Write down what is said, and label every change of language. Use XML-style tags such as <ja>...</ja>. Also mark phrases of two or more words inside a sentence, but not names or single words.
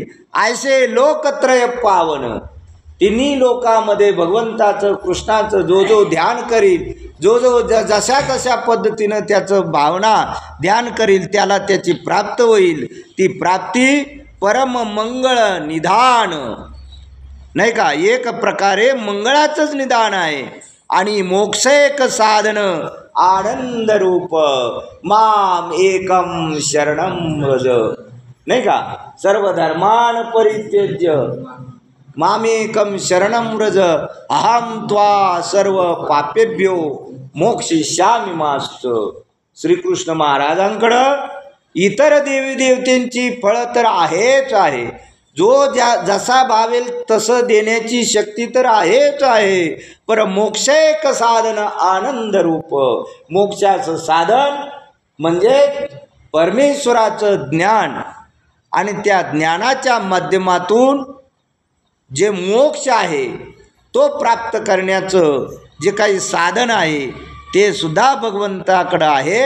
<mr>ऐसे लोकत्रय पावन, तिन्ही लोकामध्ये भगवंताचं कृष्णाचं जो जो ध्यान करील, जो जो जशा तशा पद्धतीनं त्याचं भावना ध्यान करील, त्याला त्याची प्राप्त होईल. ती प्राप्ती परम मंगळ निधान, नाही का. एक प्रकारे मंगळाचंच निदान आहे. आणि मोक्षेक साधन आनंद रूप,</mr> <sa>माम एकम शरणम व्रज,</sa> <mr>नाही का.</mr> <sa>सर्व धर्मान परित्यज्य मामेकम शरणम व्रज, अहम त्वा सर्व पापेभ्यो मोक्षयिष्यामि माश्च.</sa> <mr>श्रीकृष्ण महाराजांकडं इतर देवी देवतेंची फळं तर आहेच आहे, जो जसा भावेल तसं देण्याची शक्ती तर आहेच आहे. पर मोक्षेक साधन आनंद रूप, मोक्षाचं साधन म्हणजे परमेश्वराचं ज्ञान, आणि त्या ज्ञानाच्या माध्यमातून जे मोक्ष आहे तो प्राप्त करण्याचं जे काही साधन आहे ते सुद्धा भगवंताकडं आहे.</mr>